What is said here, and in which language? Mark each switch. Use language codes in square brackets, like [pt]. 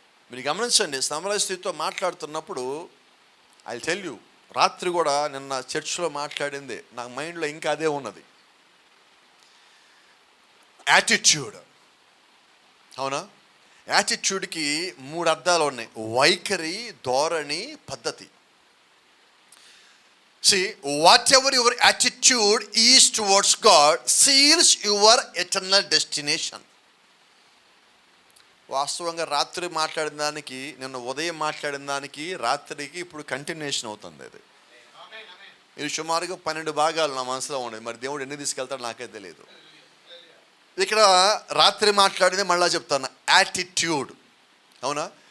[te] మీరు గమనించండి, సమరయ స్థితితో మాట్లాడుతున్నప్పుడు [en] I tell you, [te] రాత్రి కూడా నిన్న చర్చ్లో మాట్లాడింది నా మైండ్లో ఇంకా అదే ఉన్నది. యాటిట్యూడ్. అవునా? యాటిట్యూడ్కి 3 అర్థాలు ఉన్నాయి: వైఖరి, ధోరణి, పద్ధతి. [en] See, whatever your attitude is towards God seals your eternal destination. [te] వాస్తవంగా రాత్రి మాట్లాడిన దానికి, నిన్న ఉదయం మాట్లాడిన దానికి, రాత్రికి ఇప్పుడు కంటిన్యూషన్ అవుతుంది. అది ఇది సుమారుగా 12 భాగాలు నా మనసులో ఉండేది. మరి దేవుడు ఎన్ని తీసుకెళ్తాడో నాకే తెలియదు. ఇక్కడ రాత్రి మాట్లాడింది మళ్ళా చెప్తాను, యాటిట్యూడ్. అవునా?